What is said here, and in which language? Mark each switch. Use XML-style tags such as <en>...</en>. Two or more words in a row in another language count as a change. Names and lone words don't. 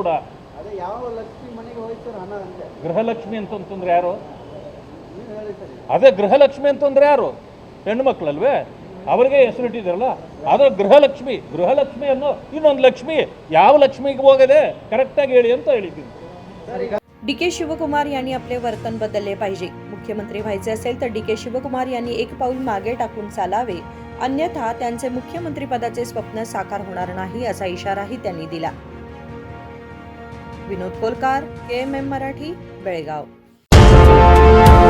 <kn>ಅದೇ ಯಾವ ಲಕ್ಷ್ಮಿ ಮನೆಗೆ ಹೋಯ್ತು ಹಣ ಅಂತೆ. ಗೃಹಲಕ್ಷ್ಮಿ ಅಂತಂದ್ರೆ ಯಾರು? ನೀವು ಹೇಳಿ ಸರ್. ಅದೇ ಗೃಹಲಕ್ಷ್ಮಿ ಅಂತಂದ್ರೆ ಯಾರು? ಹೆಣ್ಣು ಮಕ್ಕಳಲ್ವೇ? ಅವರಿಗೆ ಹೆಸರಿಟ್ಟಿದ್ದಾರಲ್ಲ, ಅದು ಗೃಹಲಕ್ಷ್ಮಿ ಅನ್ನೋ ಇನ್ನೊಂದು लक्ष्मी ಯಾವ लक्ष्मीಗೆ ಹೋಗದೆ ಕರೆಕ್ಟಾಗಿ ಹೇಳಿ ಅಂತ ಹೇಳಿದ್ದೀನಿ.</kn> <mr>डी.के. शिवकुमार यांनी आपले वर्तन बदलले पाहिजे. मुख्यमंत्री व्हायचे असेल तर डी.के. शिवकुमार यांनी एक पाऊल मागे टाकून चालावे, अन्यथा त्यांचे मुख्यमंत्रीपदाचे स्वप्न साकार होणार नाही, असा इशाराही त्यांनी दिला. विनोद कोलकार, KMM मराठी, बेळगाव.</mr>